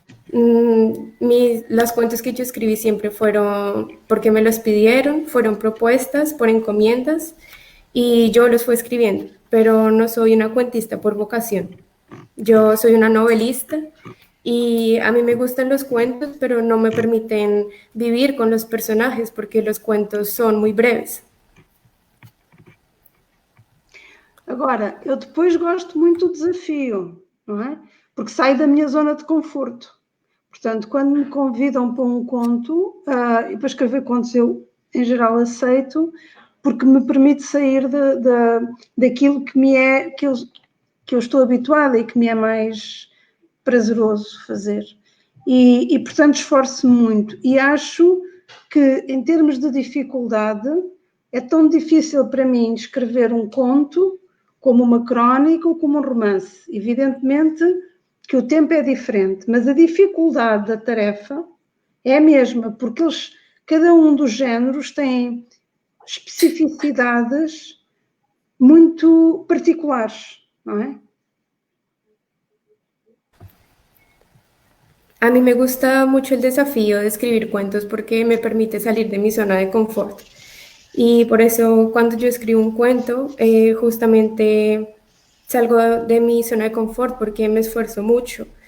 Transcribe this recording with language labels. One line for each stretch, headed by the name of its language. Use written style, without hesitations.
Spanish: Los cuentos que yo escribí siempre fueron porque me los pidieron, fueron propuestas por encomiendas y yo los fui escribiendo, pero no soy una cuentista por vocación. Yo soy una novelista y a mí me gustan los cuentos, pero no me permiten vivir con los personajes porque los cuentos son muy breves.
Portuguese: Agora, eu depois gosto muito do desafio, não é? Porque saio da minha zona de conforto. Portanto, quando me convidam para um conto, e para escrever contos eu, em geral, aceito, porque me permite sair daquilo que eu estou habituada e que me é mais prazeroso fazer. E portanto, esforço-me muito. E acho que, em termos de dificuldade, é tão difícil para mim escrever um conto como uma crónica ou como um romance. Evidentemente que o tempo é diferente, mas a dificuldade da tarefa é a mesma, porque cada um dos géneros tem especificidades muito particulares, não é?
Spanish: A mí me gusta mucho el desafío de escribir cuentos porque me permite salir de mi zona de confort. Y por eso cuando yo escribo un cuento, justamente salgo de mi zona de confort porque me esfuerzo mucho.